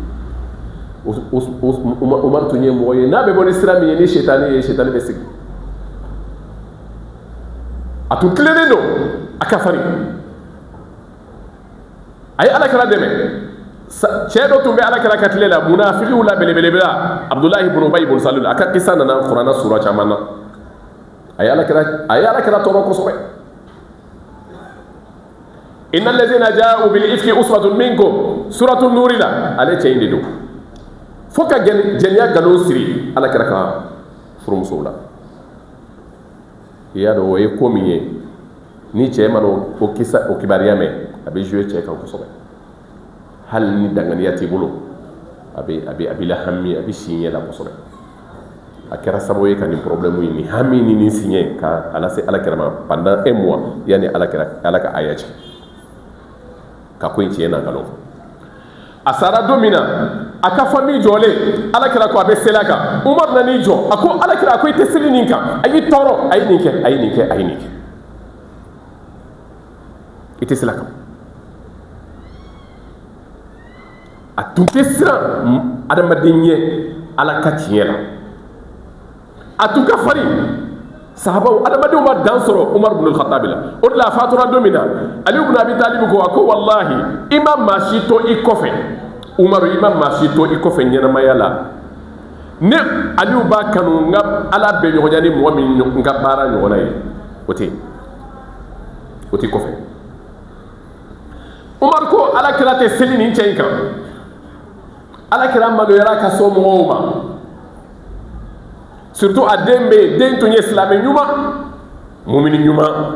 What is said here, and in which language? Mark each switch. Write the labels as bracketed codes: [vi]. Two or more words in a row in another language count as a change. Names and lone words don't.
[bm] Umaru tun ye mɔgɔ ye n'a bɛ bɔ ni sira min ye ni shetani ye shetani bɛ sigi a tun tilennen don a ka farin a ye alakira dɛmɛ cɛ dɔ tun bɛ alakira ka tile la munafikiw la belebelebela Abdullahi ibn Ubay ibn Salul a ka kisa nana Kurana sura caman na a ye alakira tɔɔrɔ kosɛbɛ. [ar] إن الذين جاءوا بالإفك عصبة منكم سورة النور [bm] la ale cɛ in de don fo ka jɛniya nkalon siri alakira ka furumusow la. i y'a dɔn o ye ko min ye ni cɛ ma o kibariya mɛn a bɛ jouer cɛ kan kosɛbɛ. hali ni danganiya t'i bolo a bɛ lahami a bɛ si ɲɛ la kosɛbɛ. a kɛra sababu ye ka nin problème ye nin hami ni nin si ɲɛ ka ala se alakira ma [fr] pendant un mois [bm] yanni ala ka aya cɛ ka ko in tiɲɛ na nkalon. a sara don min na a ka famille jɔlen alakira ko a bɛ seli a kan Umar nan'i jɔ a ko alakira a ko i tɛ seli nin kan a y'i tɔɔrɔ a ye nin kɛ a ye nin kɛ a ye nin kɛ i tɛ seli a kan. a tun tɛ siran adamaden ye ala ka tiɲɛ la a tun ka farin sahabaw adamadenw ma dan sɔrɔ Umar ibn al-Khattab la o de la a fatura don min na Ali ibn Abi Talib ko a ko wallahi i ma maa si to i kɔfɛ Umaru i ma maa si to i kɔfɛ ɲɛnamaya la ne Aliyu b'a kanu n ka ala bɛ ɲɔgɔnya ni mɔgɔ min n ka baara ɲɔgɔnna ye o tɛ kɔfɛ. Umar ko alakira tɛ seli nin cɛ in kan alakira maloyara ka so mɔgɔw ma surtout a den bɛ yen den tun ye silamɛ ɲuman mumini ɲuman